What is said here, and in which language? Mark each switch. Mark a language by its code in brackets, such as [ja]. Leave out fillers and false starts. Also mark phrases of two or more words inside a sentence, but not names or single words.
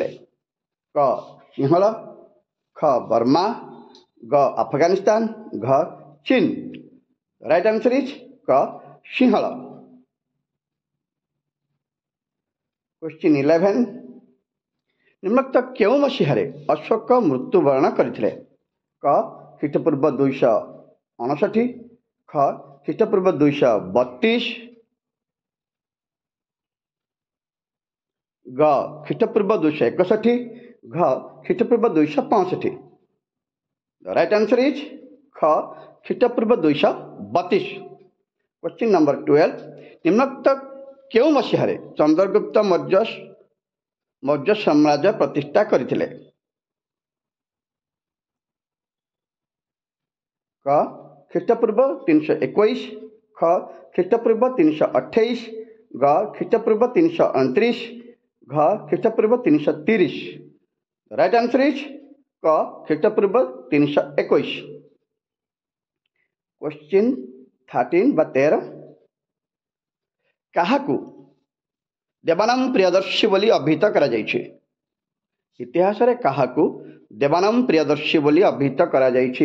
[or] क सिंहल, ख बर्मा, ग अफगानिस्तान, घ चीन। [en] right answer is क सिंहल। [or] କ୍ୱେଶ୍ଚନ 11 ନିମ୍ନୋକ୍ତ କେଉଁ ମସିହାରେ ଅଶୋକ ମୃତ୍ୟୁବରଣ କରିଥିଲେ? क ଖ୍ରୀଷ୍ଟପୂର୍ବ 259, ख ଖ୍ରୀଷ୍ଟପୂର୍ବ 232, ग ଖ୍ରୀଷ୍ଟପୂର୍ବ 261, घ ଖ୍ରୀଷ୍ଟପୂର୍ବ 265। [en] The right answer is ख ଖ୍ରୀଷ୍ଟପୂର୍ବ 232। question number [or] 12, ନିମ୍ନୋକ୍ତ କେଉଁ ମସିହାରେ ଚନ୍ଦ୍ରଗୁପ୍ତ ମୌର୍ଯ୍ୟ ସାମ୍ରାଜ୍ୟ ପ୍ରତିଷ୍ଠା କରିଥିଲେ? क ଖ୍ରୀଷ୍ଟପୂର୍ବ 321, ख ଖ୍ରୀଷ୍ଟପୂର୍ବ 328, ग ଖ୍ରୀଷ୍ଟପୂର୍ବ 329, घ ଖ୍ରୀଷ୍ଟପୂର୍ବ 330। [en] right answer is क ଖ୍ରୀଷ୍ଟପୂର୍ବ 321। [or] କ୍ୱେଶ୍ଚନ 13 ବା 13, କାହାକୁ ଦେବାନାମ ପ୍ରିୟଦର୍ଶୀ ବୋଲି ଅଭିହିତ କରା ଯାଏଛି? ଇତିହାସ ରେ କାହାକୁ ଦେବାନାମ ପ୍ରିୟଦର୍ଶୀ ବୋଲି ଅଭିହିତ କରା ଯାଏଛି?